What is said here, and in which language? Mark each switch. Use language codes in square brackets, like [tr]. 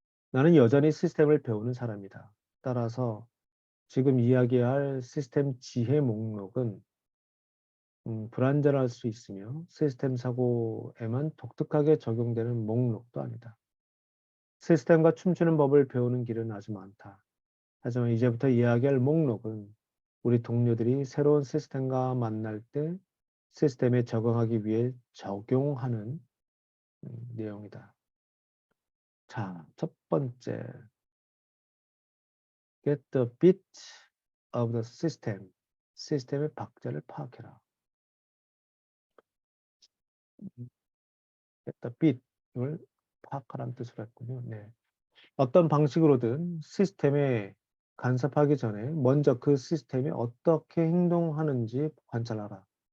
[ko] 나는 여전히 시스템을 배우는 사람이다. 따라서 지금 이야기할 시스템 지혜 목록은 불완전할 수 있으며 시스템 사고에만 독특하게 적용되는 목록도 아니다. 시스템과 춤추는 법을 배우는 길은 아주 많다. 하지만 이제부터 이야기할 목록은 우리 동료들이 새로운 시스템과 만날 때 시스템에 적응하기 위해 적용하는 내용이다. [en] 자, [ko] 첫 번째, [en] get the bit of the system. [ko] 시스템의 박자를 파악해라. [en] get the bit [ko] 을 파악하라는 뜻으로 했군요. 네. 어떤 방식으로든 시스템에 간섭하기 전에 먼저 그 시스템이 어떻게 행동하는지 관찰하라.